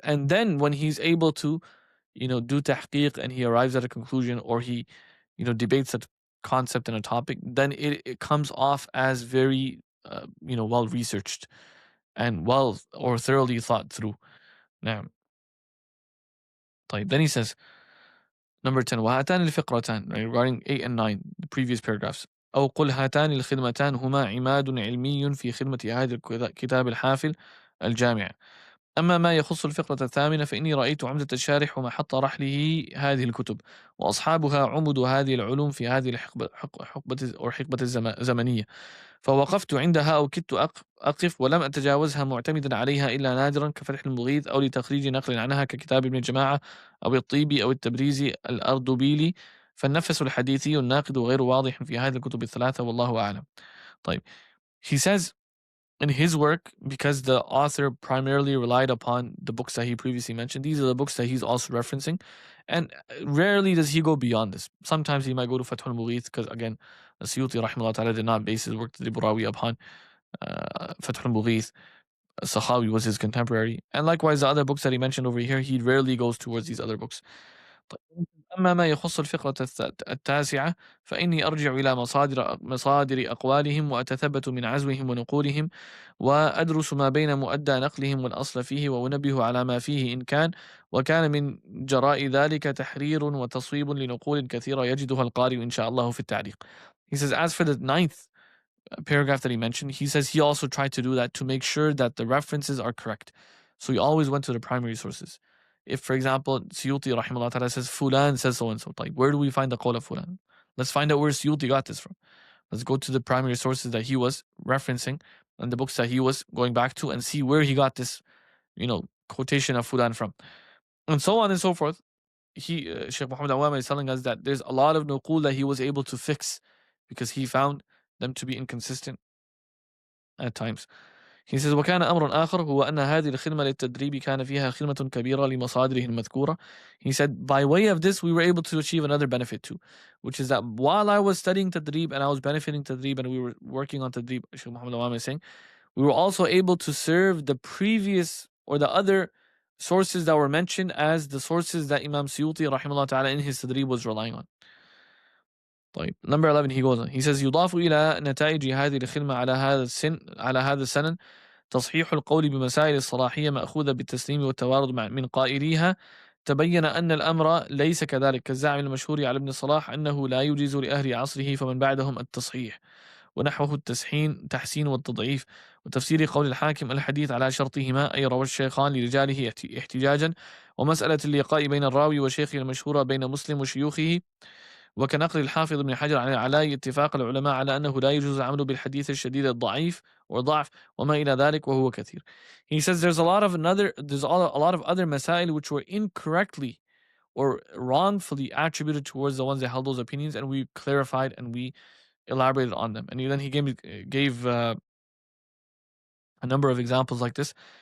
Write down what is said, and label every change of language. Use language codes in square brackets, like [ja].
[en] And then when he's able to, do tahqiq and he arrives at a conclusion, or he, debates a concept and a topic, then it comes off as very, well researched and thoroughly thought through. Now, then he says, number 10, [ar] وهاتان الفقرتان, [en] right, regarding 8 and 9, the previous paragraphs. [ar] أو قل هاتان الخدمتان هما عماد علمي في خدمة هذا الكتاب الحافل الجامع. أما ما يخص الفقرة الثامنة فإني رأيت عمدة الشارح ومحط رحله هذه الكتب وأصحابها عمد هذه العلوم في هذه الحقبة الزمنية. فوقفت عندها أو كدت أقف ولم أتجاوزها معتمدا عليها إلا نادرا كفتح المغيث أو لتخريج نقل عنها ككتاب ابن الجماعة أو الطيبي أو التبريزي الأردبيلي، فالنفس الحديثي الناقد غير واضح في هذه الكتب الثلاثة والله أعلم. طيب, [en] he says in his work, because the author primarily relied upon the books that he previously mentioned, these are the books that he's also referencing, and rarely does he go beyond this. Sometimes he might go to Fath al-Mughith, because again, Suyuti rahimahullah ta'ala did not base his work Tadrīb al-Rāwī upon Fath al-Mughith. Sakhawi was his contemporary, and likewise the other books that he mentioned over here, he rarely goes towards these other books. [ar] أما ما يخص الفقرة التاسعة فإني أرجع إلى مصادر أقوالهم وأتثبت من عزوهم ونقولهم وأدرس ما بين مؤدى نقلهم والأصل فيه وأنبه على ما فيه إن كان وكان من جراء ذلك تحرير وتصويب لنقول كثيرة يجدها القارئ إن شاء الله في التعليق. [en] He says, as for the ninth paragraph that he mentioned, he says he also tried to do that to make sure that the references are correct. So he always went to the primary sources. If, for example, Suyuti rahimahullah ta'ala says Fulan says so and so, like where do we find the qawl of Fulan? Let's find out where Suyuti got this from. Let's go to the primary sources that he was referencing and the books that he was going back to and see where he got this, quotation of Fulan from. And so on and so forth. Shaykh Muhammad Awama is telling us that there's a lot of nuqul that he was able to fix because he found them to be inconsistent at times. He says, [ar] وكان أمر آخر هو أن هذه الخدمة للتدريب كان فيها خدمة كبيرة لمصادره المذكورة. [en] He said, by way of this, we were able to achieve another benefit too, which is that while I was studying Tadrīb and I was benefiting Tadrīb and we were working on Tadrīb, Shaykh Muhammad Awami is saying, we were also able to serve the previous or the other sources that were mentioned as the sources that Imam Suyuti rahimahullah ta'ala in his Tadrīb was relying on. [ar] طيب, [en] number 11 he goes on. He says, [ar] يضاف إلى نتائج هذه الخدمة على هذا السنن تصحيح القول بمسائل الصلاحية مأخوذة بالتسليم والتوارد من قائليها. تبين أن الأمر ليس كذلك كالزعم المشهور على ابن الصلاح أنه لا يجيز لأهل عصره فمن بعدهم التصحيح ونحوه تحسين والتضعيف وتفسير قول الحاكم الحديث على شرطهما أي روى الشيخان لرجاله احتجاجا ومسألة اللقاء بين الراوي وشيخه المشهورة بين مسلم وشيوخه وكنقل الحافظ ابن حجر على اتفاق العلماء على أنه لا يجوز العمل بالحديث الشديد الضعيف وضعف وما إلى ذلك وهو كثير. [en] He says there's a lot of other masail which were incorrectly or wrongfully attributed towards the ones that held those opinions, and we clarified and we elaborated on them. And then he gave a number of examples like this.